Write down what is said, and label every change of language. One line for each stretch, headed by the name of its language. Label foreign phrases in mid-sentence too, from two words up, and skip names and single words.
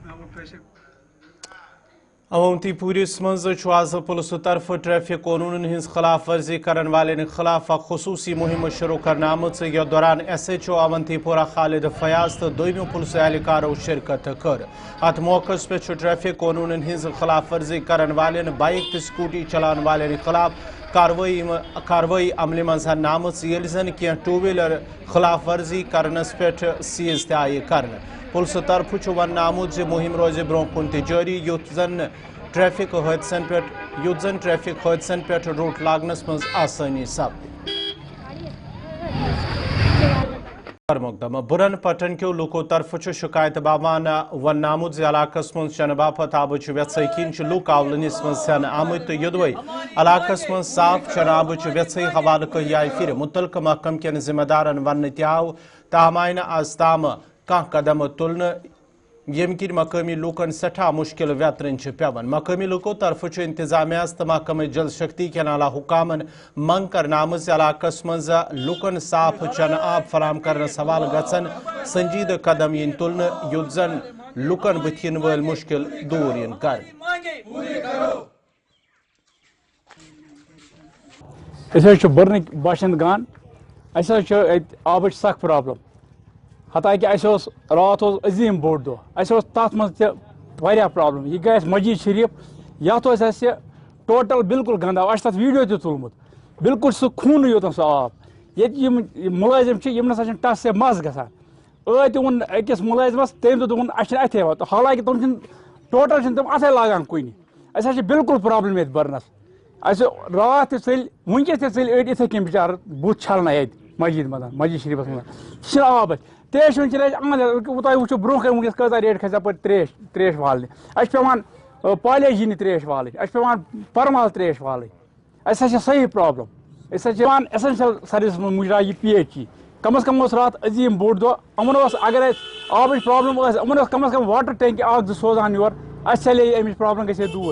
Kashmiri: अवंती पुलिस मज आज पुलिस तरफ ट्रैफिक कानून हज खिलाफ वर्जी करने वाले खिलाफ खसूसी मुहिम शुरू करना आमुत। यह दौरान SHO अवंतीपोरा खालिद फयाज तो दोनों पुलिस एहलकारों शिरकत कर। अत मौके पे ट्रैफिक कानून हज खिलाफ वर्जी करने वाले बाइक तो स्कूटी चलाने वाले खिलाफ कार्रवाई अमल मज आमुत, ये जन कह
English: two wheeler
Kashmiri: खिलाफ वर्जी करनस पे सीज तय कर। पुलिस तरफ वन आमुत मुहिम रोज ब्रो कुन जारी, युथ जन ट्रैफिक हादसन पे रूट लागनस मज आसानी सपद। मुकदम बुरन पटन क्यों लुको तरफ शिकायत बावान वन आमुत इलाकस मज चन बापत आबच व्यथई किन लुक आवलनिस मज सन आमुत, युदवे इलाकस मज साफ चन आबच व्यथई हवाले कही आय फिर मुतलक महकम कन जिम्मेदारन वन तव ताहम आय आज ताम कह कदम तुलन, यम कि मकामी लूकन सठा मुश्किल व्यतरन पेवन। मकामी लुको तरफ इंतजामिया तो महकम जल शक्ति के आला हुकामन मंग कर आमज इलाकस मज लूकन साफ चन आब फराम कर सवाल गसन संजीद कदम इन तुलन, युथ जन लूकन बथिन वल मुश्किल दूर इन कर। बर्न बाशिंद गान आबच सख प्रॉब्लम, हालांकि रात अजीम बोड़ दह तथ मज प्रॉब्लम। यह गए मस्जिद शरीफ, ये टोटल बिल्कुल गंदा, तथ वीडियो तह तुलमुत, बिल्कुल सह खून योतन सह आब। ये मुलाजिम ना टस से मज ग वोन अकिस मुलाजिमस, तम दोपन अथे हालांकि तम टोटल तम अथे लागान कुन, बिल्कुल प्रॉब्लम ये बर्नस। رات ثل ونکس تہ ثل اڑ اتھے کن بچار بت چھلنا مسجد مسجد شریفس مز آب تریش ون تہ وچو برو کن ونکس کۭژاہ ریٹ کھسہِ تریش والنہِ اَسہِ چھِ پیوان پالیج یِنہِ تریش والٕنۍ اَسہِ چھِ پیوان پرمال تریش والٕنۍ اَسہِ ہسا چھِ صحیح پرابلم أسۍ ہسا چھِ پیوان
English: essential service
Kashmiri: منٛز مُجرا یہ PHE کم از کم اوس رات عظیٖم بوٚڑ دۄہ یِمن اوس اگر اَسہِ آبٕچ پرابلم ٲس یِمن اوس کم از کم واٹر ٹینکی اکھ زٕ سوزان یور اَسہِ چلے امِچ پرابلم گژھِ دور.